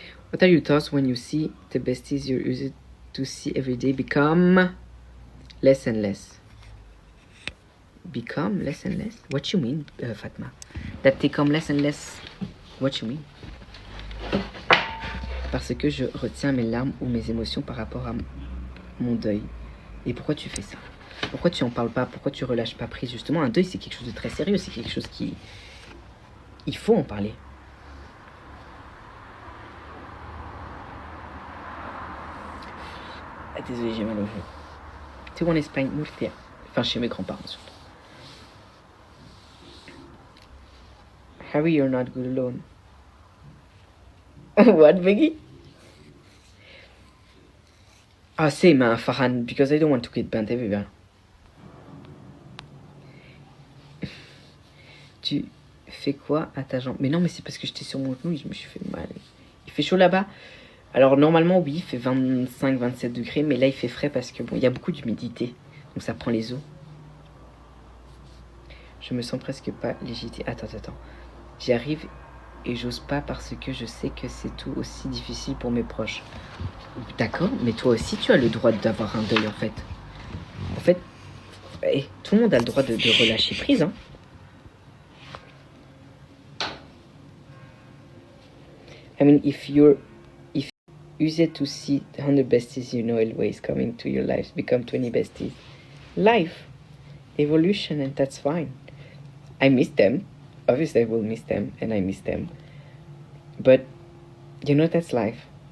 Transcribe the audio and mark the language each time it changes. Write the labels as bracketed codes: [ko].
[en] What are your thoughts when you see the besties you're used to see every day become less and less? Become less and less? What you mean, Fatma? That they come less and less? What you mean? [fr] Parce que je retiens mes larmes ou mes émotions par rapport à mon deuil. Et pourquoi tu fais ça? Pourquoi tu en parles pas? Pourquoi tu relâches pas prise? Justement, un deuil, c'est quelque chose de très sérieux. C'est quelque chose qui... Il faut en parler. Ah, désolé, j'ai mal au jeu. Tu es en Espagne, Murcia. Enfin, chez mes grands-parents, surtout. [en] Harry, you're not good alone. What, Maggie? Ah, same, Farhan, because I don't want to get bent everywhere. [fr] Tu fais quoi à ta jambe? Mais non, mais c'est parce que j'étais sur mon genou et je me suis fait mal. Il fait chaud là-bas? Alors, normalement, oui, il fait 25-27 degrés, mais là, il fait frais parce que, bon, il y a beaucoup d'humidité. Donc, ça prend les os. Je me sens presque pas légitime. Attends. J'y arrive et j'ose pas parce que je sais que c'est tout aussi difficile pour mes proches. D'accord, mais toi aussi, tu as le droit d'avoir un deuil, en fait. En fait, tout le monde a le droit de relâcher prise, hein. [en] I mean, if you use it to see 100 besties you know always coming to your lives, become 20 besties. Life, evolution, and that's fine. I miss them. Obviously, I will miss them, and I miss them. But, you know, that's life.